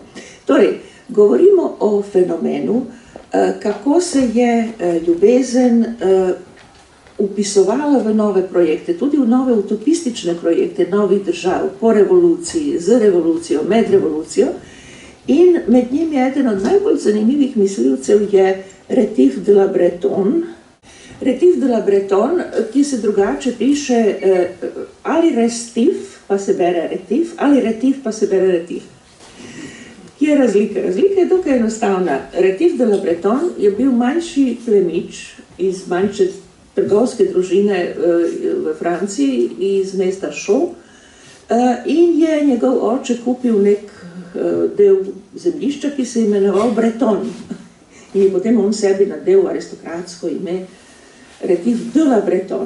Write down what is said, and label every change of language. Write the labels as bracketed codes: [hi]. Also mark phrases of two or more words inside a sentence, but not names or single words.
[sl] Torej, govorimo o fenomenu, kako se je ljubezen upisovala v nove projekte, tudi v nove utopistične projekte novih držav, po revoluciji, z revolucijo, med revolucijo. In med njimi eden od najbolj zanimivih mislilcev je Rétif de la Bretonne. Rétif de la Bretonne, ki se drugače piše ali restif, pa se bere retif, ali retif, pa se bere retif. Kje je razlika? Razlika je dokaj enostavna. Rétif de la Bretonne je bil manjši plemič iz manjše trgovske družine v Franciji, iz mesta Chaux, in je njegov oče kupil nek del zemljišča, ki se je imenoval Breton. In je potem on sebi nadel aristokratsko ime Rétif de la Bretonne.